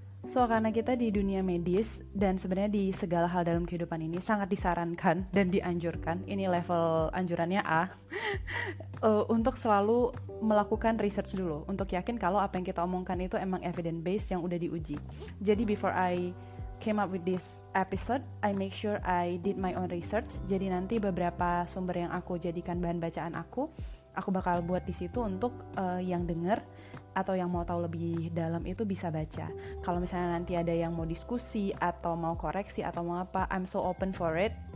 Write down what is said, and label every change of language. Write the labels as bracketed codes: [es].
[id] So, karena kita di dunia medis dan sebenarnya di segala hal dalam kehidupan ini sangat disarankan dan dianjurkan, ini level anjurannya A, untuk selalu melakukan research dulu, untuk yakin kalau apa yang kita omongkan itu emang evidence based yang udah diuji. [en] Jadi before I came up with this episode, I make sure I did my own research. [id] Jadi nanti beberapa sumber yang aku jadikan bahan bacaan aku bakal buat di situ untuk yang denger atau yang mau tahu lebih dalam itu bisa baca. Kalau misalnya nanti ada yang mau diskusi atau mau koreksi atau mau apa, [en] I'm so open for it.